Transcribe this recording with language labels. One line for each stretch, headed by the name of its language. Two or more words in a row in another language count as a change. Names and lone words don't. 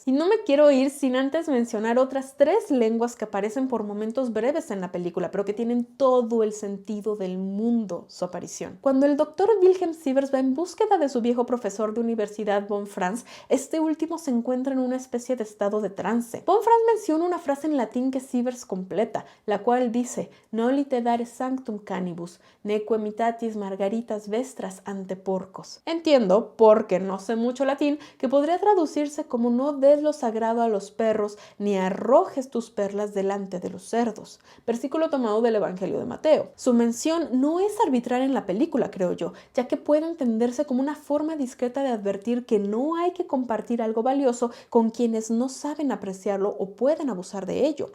Spanish: Y no me quiero ir sin antes mencionar otras 3 lenguas que aparecen por momentos breves en la película, pero que tienen todo el sentido del mundo su aparición. Cuando el doctor Wilhelm Sievers va en búsqueda de su viejo profesor de universidad von Franz, este último se encuentra en una especie de estado de trance. Von Franz menciona una frase en latín que Sievers completa, la cual dice:
Latin: "Nolite dare sanctum canibus, neque imitatis margaritas vestras ante porcos".
Spanish: Entiendo, porque no sé mucho latín, que podría traducirse como "no des lo sagrado a los perros, ni arrojes tus perlas delante de los cerdos", versículo tomado del Evangelio de Mateo. Su mención no es arbitraria en la película, creo yo, ya que puede entenderse como una forma discreta de advertir que no hay que compartir algo valioso con quienes no saben apreciarlo o pueden abusar de ello.